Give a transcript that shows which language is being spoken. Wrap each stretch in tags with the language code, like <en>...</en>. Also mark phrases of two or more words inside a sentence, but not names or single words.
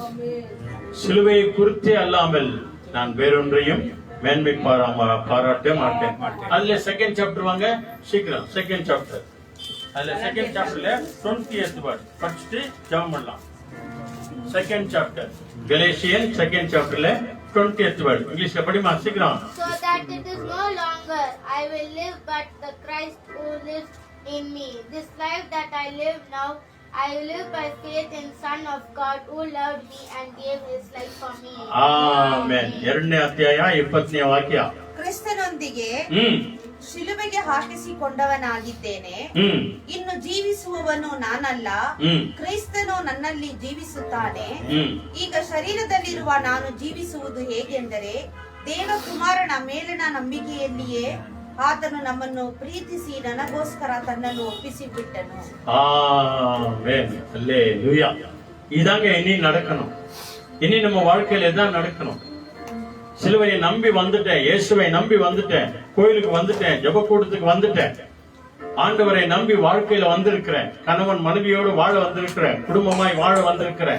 <ta>சிலுவையை குறித்தே அல்லாமல் நான் வேறொன்றையும் மேன்மை பாராட்ட மாட்டேன். அதுல</ta> <en>second chapter</en> <ta>வாங்க சீக்கிரம்.</ta> <en>second chapter,</en> <ta>அதுல</ta> <en>second chapterல 20th verse</en> <ta>படிச்சுட்டு ஜெபம் பண்ணலாம்.</ta> <en>second chapter Galatian second chapterல 20th verse</en> <ta>இங்கிலீஷ்ல படிமா சீக்கிரம்.</ta> <en>So that it is no longer I will live, but the Christ who lives in me. This life that I live now, I live by faith in Son of God who loved me and gave his life for me.</en> <kn>ಆಮೆನ್. 2ನೇ ಅಧ್ಯಾಯ 20ನೇ ವಾಕ್ಯ. ಕ್ರಿಸ್ತನೊಂದಿಗೆ ಶಿಲುಬೆಗೆ ಹಾಕಿಸಿಕೊಂಡವನಾಗಿದ್ದೇನೆ. ಇನ್ನು ಜೀವಿಸುವವನು ನಾನಲ್ಲ, ಕ್ರಿಸ್ತನು ನನ್ನಲ್ಲಿ ಜೀವಿಸುತ್ತಾನೆ. ಈಗ ಶರೀರದಲ್ಲಿರುವ ನಾನು ಜೀವಿಸುವುದು ಹೇಗೆಂದರೆ ದೇವಕುಮಾರನ ಮೇಲಿನ ನಂಬಿಕೆಯಲ್ಲಿಯೇ ಆತನು ನಮ್ಮನ್ನು ಪ್ರೀತಿಸಿ ನನಗೋಸ್ಕರ ತನ್ನನ್ನು ಒಪ್ಪಿಸಿಬಿಟ್ಟನು.</kn> <ta>ஆமென். அல்லேலூயா. இதாங்க இனி நடக்கணும். இனி நம்ம வாழ்க்கையில தான் நடக்கணும். சிலுவையை நம்பி வந்துட்டேன், இயேசுவை நம்பி வந்துட்டேன், கோயிலுக்கு வந்துட்டேன், ஜெபக்கூடத்துக்கு வந்துட்டேன், ஆண்டவரை நம்பி வாழ்க்கையில வந்திருக்கிறேன், கணவன் மனைவியோடு வாழ வந்திருக்கிறேன், குடும்பமாய் வாழ வந்திருக்கிறேன்.</ta>